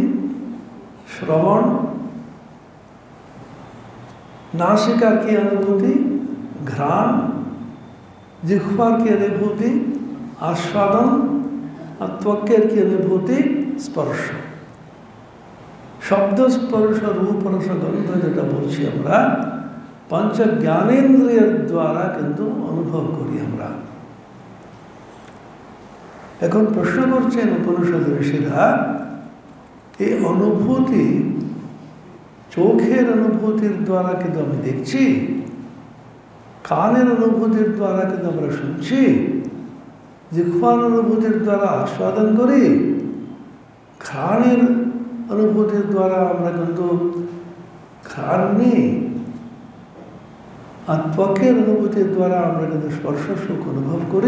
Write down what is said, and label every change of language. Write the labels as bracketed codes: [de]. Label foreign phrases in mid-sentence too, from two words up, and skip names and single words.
[bn] শ্রবণ। নাসিকার কি অনুভূতি? ঘ্রাণ। জিহ্বার কি অনুভূতি? আস্বাদন। আর ত্বকের কি অনুভূতি? স্পর্শ। শব্দ, স্পর্শ, রূপ, রস, গন্ধ যেটা বলছি আমরা, পঞ্চ জ্ঞানেন্দ্রিয় দ্বারা কিন্তু অনুভব করি আমরা। এখন প্রশ্ন করছেন উপনিষদ ঋষিরা, এই অনুভূতি চোখের অনুভূতির দ্বারা কিন্তু আমি দেখছি, কানের অনুভূতির দ্বারা কিন্তু আমরা শুনছি, জিহ্বার অনুভূতির দ্বারা আস্বাদন করি, ঘ্রাণের অনুভূতির দ্বারা আমরা কিন্তু ঘ্রাণ নিই, আর ত্বকের অনুভূতির দ্বারা আমরা কিন্তু স্পর্শ সুখ অনুভব করি।